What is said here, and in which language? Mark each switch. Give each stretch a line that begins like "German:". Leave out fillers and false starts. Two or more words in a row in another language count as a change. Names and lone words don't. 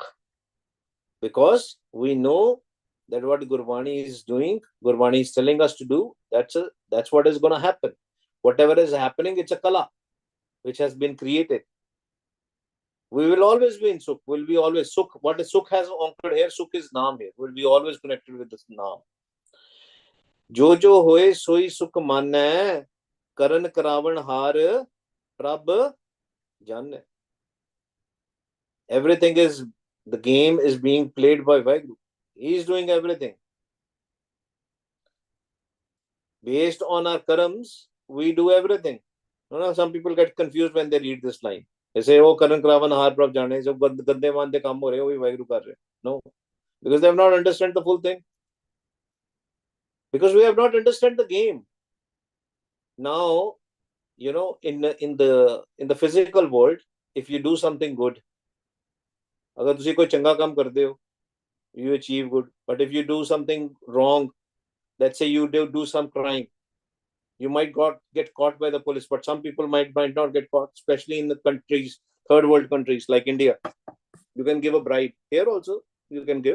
English: Because we know that what Gurbani is doing, Gurbani is telling us to do, that's what is going to happen. Whatever is happening, it's a kala which has been created. We will always be in Sukh. We'll be always Sukh. What is Sukh has anchored here? Sukh is Naam here. We'll be always connected with this Naam.
Punjabi: ਜੋ ਜੋ ਹੋਇ ਸੋਈ ਸੁਖੁ ਮੰਨਣਾ, ਕਰਨ ਕਰਾਵਨ ਹਰਿ ਪ੍ਰਭ ਜਾਣੇ.
English: Everything is, the game is being played by Vaheguru. He is doing everything. Based on our karams, we do everything. You know, some people get confused when they read this line. They say,
Hindi: oh,
Punjabi: ਕਰਨ ਕਰਾਵਨ ਹਰਿ ਪ੍ਰਭ ਜਾਣੇ,
Hindi: सो गंदे मंदे काम हो रहे, वो भी वाहेगुरु कर रहे.
English: No, because they have not understood the full thing. Because we have not understood the game. Now, you know, in the physical world, if you do something good,
Punjabi: ਅਗਰ ਤੁਸੀ ਕੋਈ ਚੰਗਾ ਕੰਮ ਕਰਦੇ ਹੋ,
English: you achieve good. But if you do something wrong, let's say you do some crime, you might get caught by the police, but some people might not get caught, especially in the countries, third world countries like India. You can give a bribe. Here also, you can give.